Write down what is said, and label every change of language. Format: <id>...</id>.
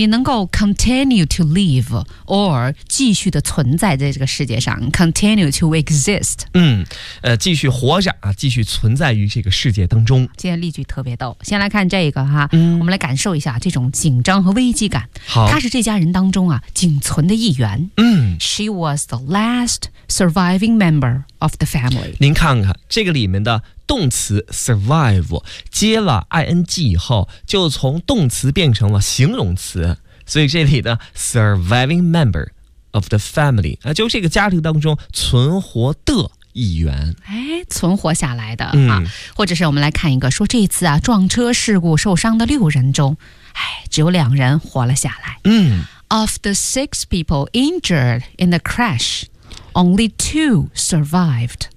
<zh>你能够</zh> <en>continue to live or</en> <zh>继续的存在在这个世界上，</zh> <en>continue to exist。</en> <zh>嗯，继续活着啊，继续存在于这个世界当中。今天例句特别逗，先来看这个哈、嗯、我们来感受一下这种紧张和危机感。好。他是这家人当中啊仅存的一员。嗯。</zh> <en>She was the last surviving member of the family.</en> <zh>您看看这个里面的动词 survive 接了 ing 以后就从动词变成了形容词，所以这里的</zh> <en>surviving member of the family</en> <zh>就是这个家庭当中存活的一员。哎，存活下来的、嗯、啊，或者是我们来看一个说这次啊撞车事故受伤的六人中，哎，只有两人活了下来。嗯，</zh> <en>Of the six people injured in the crash, only two survived.</en>